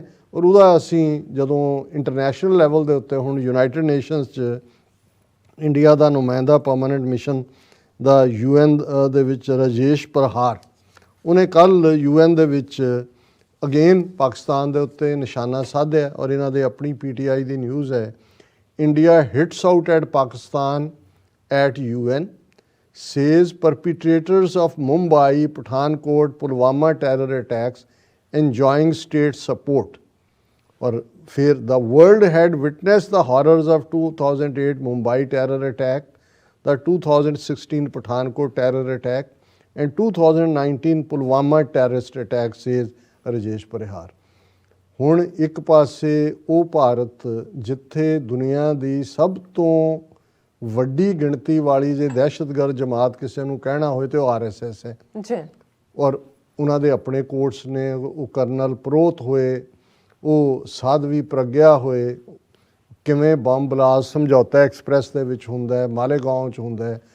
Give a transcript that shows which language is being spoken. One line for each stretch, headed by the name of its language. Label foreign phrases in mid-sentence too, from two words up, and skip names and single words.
Punjabi: ਔਰ ਉਹਦਾ ਅਸੀਂ ਜਦੋਂ
English: international level
Punjabi: ਦੇ ਉੱਤੇ ਹੁਣ ਯੂਨਾਈਟਿਡ ਨੇਸ਼ਨਸ 'ਚ ਇੰਡੀਆ ਦਾ ਨੁਮਾਇੰਦਾ
English: permanent mission
Punjabi: ਦਾ UN ਦੇ ਵਿੱਚ ਰਾਜੇਸ਼ ਪ੍ਰਹਾਰ, ਉਹਨੇ ਕੱਲ੍ਹ UN ਦੇ ਵਿੱਚ ਅਗੇਨ ਪਾਕਿਸਤਾਨ ਦੇ ਉੱਤੇ ਨਿਸ਼ਾਨਾ ਸਾਧਿਆ। ਔਰ ਇਹਨਾਂ ਦੇ ਆਪਣੀ PTI ਦੀ ਨਿਊਜ਼ ਹੈ,
English: India hits out at Pakistan at UN, says perpetrators of Mumbai, Pathankot, Pulwama terror attacks enjoying state support.
Hindi: और फिर
English: the world had witnessed the horrors of 2008 Mumbai terror attack, the 2016 Pathankot terror attack and 2019 Pulwama terrorist attack, says Rajesh Parihar.
Punjabi: ਹੁਣ ਇੱਕ ਪਾਸੇ ਉਹ ਭਾਰਤ ਜਿੱਥੇ ਦੁਨੀਆ ਦੀ ਸਭ ਤੋਂ ਵੱਡੀ ਗਿਣਤੀ ਵਾਲੀ ਜੇ ਦਹਿਸ਼ਤਗਰਦ ਜਮਾਤ ਕਿਸੇ ਨੂੰ ਕਹਿਣਾ ਹੋਏ ਤੇ ਉਹ RSS ਹੈ। ਔਰ ਉਹਨਾਂ ਦੇ ਆਪਣੇ ਕੋਰਟਸ ਨੇ, ਉਹ ਕਰਨਲ ਪ੍ਰੋਤ ਹੋਏ, ਉਹ ਸਾਧਵੀ ਪ੍ਰਗਿਆ ਹੋਏ, ਕਿਵੇਂ
English: bomb blast
Punjabi: ਸਮਝੌਤਾ ਐਕਸਪ੍ਰੈਸ ਦੇ ਵਿੱਚ ਹੁੰਦਾ ਹੈ, ਮਾਲੇਗਾਂਵ 'ਚ ਹੁੰਦਾ ਹੈ।